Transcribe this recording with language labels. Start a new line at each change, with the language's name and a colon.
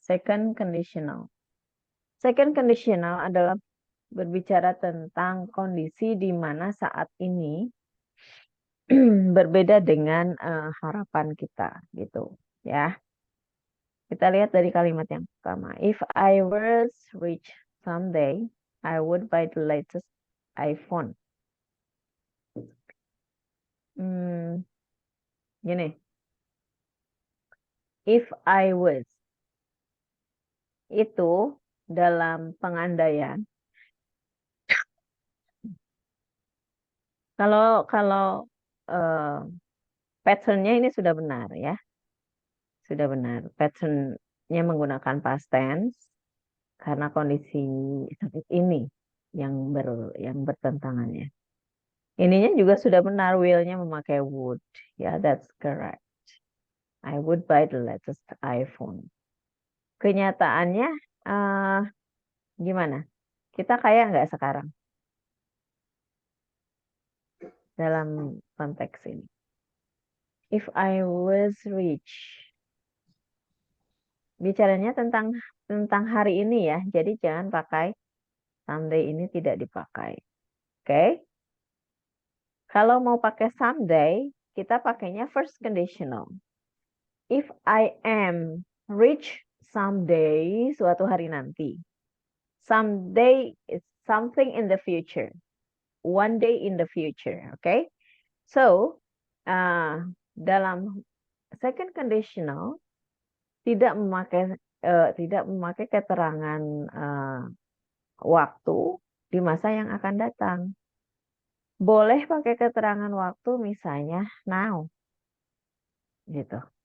Indonesian: Second conditional. Second conditional adalah berbicara tentang kondisi di mana saat ini berbeda dengan harapan kita gitu ya. Kita lihat dari kalimat yang pertama.
English: If I was rich someday, I would buy the latest iPhone.
Indonesian: Gini.
English: If I was.
Indonesian: Itu dalam pengandaian. Kalau pattern-nya ini sudah benar ya. Sudah benar. Pattern-nya menggunakan past tense karena kondisi saat ini yang bertentangannya. Ininya juga sudah benar, will-nya memakai would.
English: Ya, that's correct. I would buy the latest iPhone.
Indonesian: Kenyataannya gimana? Kita kaya nggak sekarang? Dalam konteks ini.
English: If I was rich.
Indonesian: Bicaranya tentang tentang hari ini ya. Jadi jangan pakai someday, ini tidak dipakai. Oke? Kalau mau pakai someday, kita pakainya first conditional.
English: If I am rich someday,
Indonesian: suatu hari nanti.
English: Someday is something in the future. One day in the future. Okay?
Indonesian: So, dalam second conditional tidak memakai keterangan waktu di masa yang akan datang. Boleh pakai keterangan waktu misalnya now. Gitu.